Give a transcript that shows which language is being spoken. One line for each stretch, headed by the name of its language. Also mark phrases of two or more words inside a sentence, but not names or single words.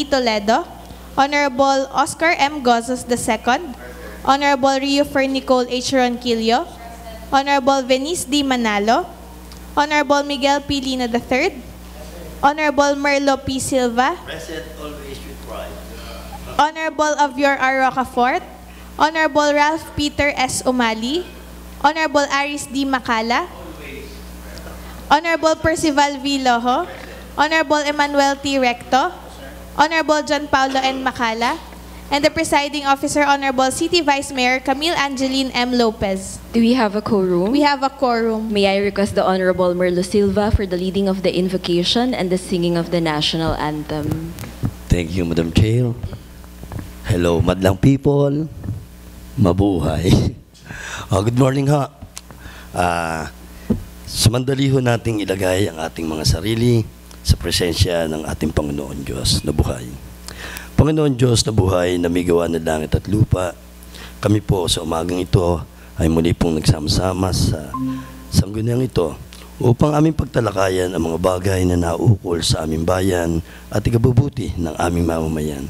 English: Toledo, Honorable Oscar M. Gozos II, Honorable Rio Nicole H. Ronquillo, Honorable Venice D. Manalo, Honorable Miguel P. Lino III, Honorable Merlo P. Silva, Present always with pride. Honorable Avior R. Rocafort, Honorable Ralph Peter S. Umali, Honorable Aris D. Macala, Honorable Percival V. Lojo, Honorable Emmanuel T. Recto, Honorable John Paulo N. Macala, and the presiding officer, Honorable City Vice Mayor Camille Angeline M. Lopez. Do we have a quorum? We have a quorum. May I request the Honorable Merlo Silva for the leading of the invocation and the singing of the national anthem. Thank you, Madam Chair. Hello, madlang people. Mabuhay. Good morning, ha.
Filipino: Sumandali ho nating ilagay ang ating mga sarili sa presensya ng ating Panginoon Diyos na buhay. Panginoon Diyos na buhay na may gawa ng langit at lupa, kami po sa umagang ito ay muli pong nagsama-sama sa sangguniang ito upang aming pagtalakayan ang mga bagay na naukol sa aming bayan at ikabubuti ng aming mamamayan.